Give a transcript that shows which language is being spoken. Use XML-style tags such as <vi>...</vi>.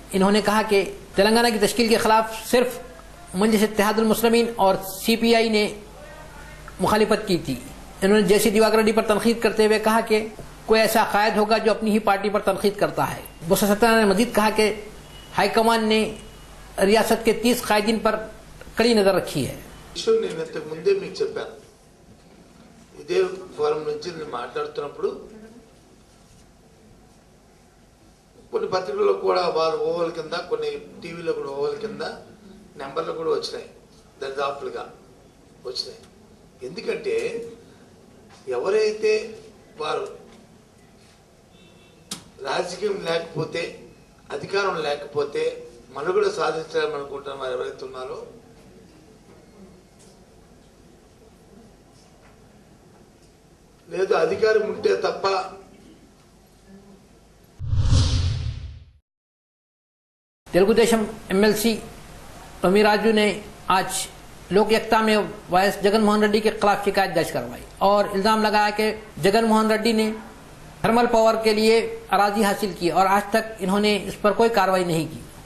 <hi>इन्होंने कहा कि तेलंगाना की तश्कील के खिलाफ सिर्फ मंजलिस इत्तेहादुल मुस्लिमीन और सीपीआई ने मुखालिफत की थी. इन्होंने जैसी दिवाकर रेड्डी पर तनकीद करते हुए कहा कि कोई ऐसा कायद होगा जो अपनी ही पार्टी पर तनकीद करता है. बोसा सत्यनारायण ने मजीद कहा कि हाईकमान ने रियासत के 30 कायदीन पर कड़ी नजर रखी है.</hi> <te>నేను ఇంతకు ముందే మీకు చెప్పాను, ఇదే ఫోరం నుంచి నేను మాట్లాడుతున్నప్పుడు కొన్ని పత్రికల్లో కూడా వాళ్ళు ఓవల్ కింద, కొన్ని టీవీలో కూడా ఓవల్ కింద నెంబర్లు కూడా వచ్చినాయి, దరిదాపులుగా వచ్చినాయి. ఎందుకంటే ఎవరైతే వారు రాజకీయం లేకపోతే, అధికారం లేకపోతే మనుగడ సాధించాలని అనుకుంటున్న వారు ఎవరైతే ఉన్నారో లేదు అధికారం ఉంటే తప్ప</te> <hi>तेलुगु देशम एमएलसी तमिराजू ने आज लोक एकता में वायस जगन मोहन रेड्डी के खिलाफ शिकायत दर्ज करवाई और इल्जाम लगाया कि जगन मोहन रेड्डी ने थर्मल पावर के लिए अराजी हासिल की और आज तक इन्होंने इस पर कोई कार्रवाई नहीं की.</hi>